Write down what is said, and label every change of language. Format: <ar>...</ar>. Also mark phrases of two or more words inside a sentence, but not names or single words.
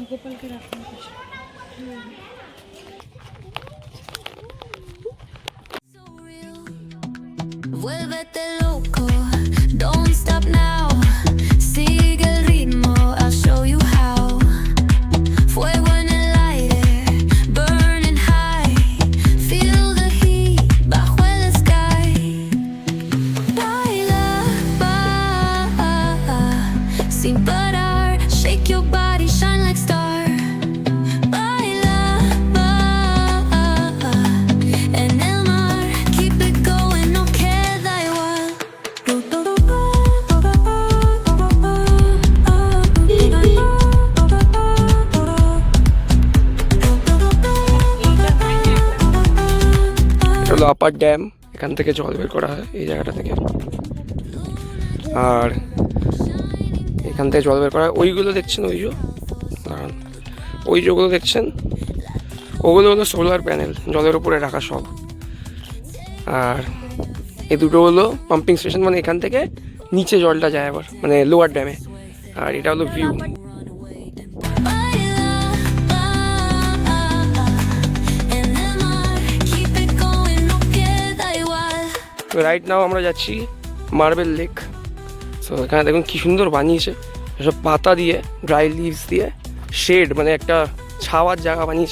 <bn>সকলকে রাখুন পাশে।</bn> <en>So real.</en> <es>Vuélvete loco,</es> <en>don't stop now.</en> <es>Sigue el ritmo,</es> <en>I'll show you how.</en> <es>Fuego en el aire,</es> <en>burning high. Feel the heat</en> <es>bajo el</es> <en>sky.</en> <es>Baila, sin parar.</es> <en>Shake your body, shine like star.</en> <es>Baila, en el mar.</es> <en>Keep it going,</en> <es>no queda igual.</es> <bn>এটা হলো আপার ড্যাম, এখান থেকে জল বের করা হয় এই জায়গাটা থেকে। আর এখান থেকে জল বের করা হয়। ওইগুলো দেখছেন, ওই যে দাঁড়ান, ওই যেগুলো দেখছেন ওগুলো হলো সোলার প্যানেল, জলের উপরে রাখা সব। আর এই দুটো হলো পাম্পিং স্টেশন, মানে এখান থেকে নিচে জলটা যায় আবার, মানে লোয়ার ড্যামে। আর এটা হলো ভিউ।</bn> <es>En el mar,</es> <en>keep it going,</en> <es>no queda igual.</es> <en>right now</en> <bn>আমরা যাচ্ছি মার্বেল লেক। সো এখানে দেখুন কি সুন্দর বানিয়েছে, এসব পাতা দিয়ে,</bn> <en>dry leaves</en> <bn>দিয়ে শেড, মানে একটা ছাওয়ার জায়গা বানিয়েছে।</bn>